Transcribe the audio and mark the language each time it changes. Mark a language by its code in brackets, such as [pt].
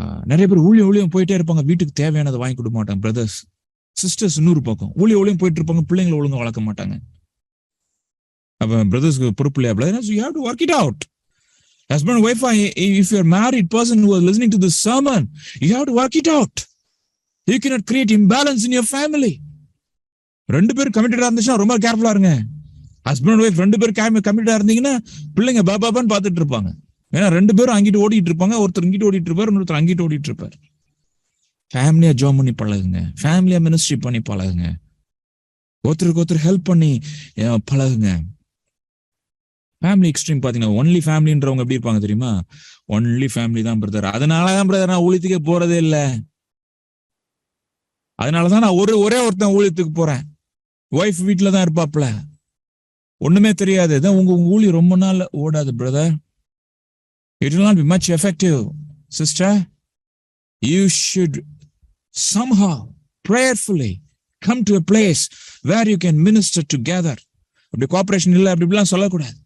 [ta] நிறைய பேர் ஊழியம் போயிட்டே இருப்பாங்க, வீட்டுக்கு தேவையானதை வாங்கி கொடுக்க மாட்டாங்க. பிரதர்ஸ் சிஸ்டர்ஸ் இன்னொரு பக்கம் ஊழியம் போயிட்டு இருப்பாங்க, பிள்ளைங்களை ஒழுங்கா வளர்க்க மாட்டாங்க. அப்ப பிரதர்ஸ்க்கு பொறுப்பு இல்லையா? [en] You have to work it out. Husband, wife, if you're a married person who is listening to this sermon, you have to work it out. You cannot create imbalance in your family. [ta] 2 பேர் கமிட்டடா இருந்துச்சுன்னா ரொம்ப கேர்ஃபுல்லா இருங்க. Husband wife 2 பேர் கமிட்டடா இருந்தீங்கன்னா பிள்ளைங்க பாபான்னு பார்த்துட்டு இருப்பாங்க. ஏன்னா 2 பேரும் அங்கிட்டு ஓடிட்டு இருப்பாங்க, ஒருத்தர் இங்கிட்டு ஓடிட்டு இருப்பாரு, இன்னொருத்தர் அங்கிட்டு ஓடிட்டு இருப்பாரு. ஃபேமிலியா ஜாம் பண்ணி பழகுங்க, ஃபேமிலியா மினிஸ்ட்ரி பண்ணி பழகுங்க, ஒருத்தருக்கு ஹெல்ப் பண்ணி பழகுங்க. ஃபேமிலி எக்ஸ்ட்ரீம் பாத்தீங்கன்னா ஒன்லி ஃபேமிலின்றவங்க எப்படி இருப்பாங்க தெரியுமா? ஒன்லி ஃபேமிலி தான் பிரதர், அதனாலதான் பிரதர் நான் ஊழியத்துக்கே போறதே இல்லை, அதனாலதான் நான் ஒரே ஒருத்தன் ஊழியத்துக்கு போறேன். ஒய்ஃப் வீட்டுல தான் இருப்பாப்ல, ஒண்ணுமே தெரியாது. உங்க ஊழியம் ரொம்ப நாள் ஓடாது brother. [en] It will not be much effective, sister. You should somehow prayerfully come to a place where you can minister together. [ta] அப்படி கோஆபரேஷன் இல்லை அப்படிலாம் சொல்லக்கூடாது.